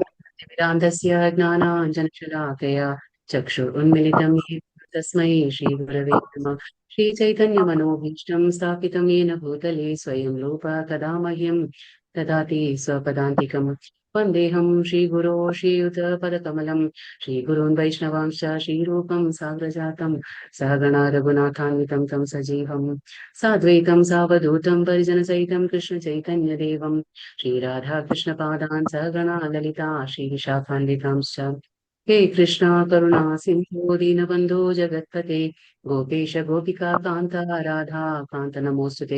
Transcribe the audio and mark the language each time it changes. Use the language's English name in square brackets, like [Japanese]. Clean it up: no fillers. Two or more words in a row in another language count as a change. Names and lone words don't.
[Sanskrit] अज्ञानतिमिरान्धस्य ज्ञानाञ्जनशलाकया चक्षुरुन्मीलितं येन तस्मै श्री गुरवे नमः. श्री चैतन्य मनोभीष्टं स्थापितं येन भूतले स्वयं रूप तथा मह्यं ददाति स्वपदान्तिकम्. वन्देहं श्रीगुरो श्रीयुतपदकमलं श्रीगुरून् वैष्णवांश्च श्रीरूपं साग्रजातं सहगणा रघुनाथान्वितं तं सजीवं साद्वैतं सावधूतं परिजनसहितं कृष्णचैतन्यदेवं श्रीराधाकृष्णपादान् सहगणा ललिता श्रीविशाखान्वितांश्च। हे कृष्णा करुणा सिन्धो दीनबन्धो जगत्पते गोपेश गोपिका कान्त राधा कान्त नमोऽस्तुते।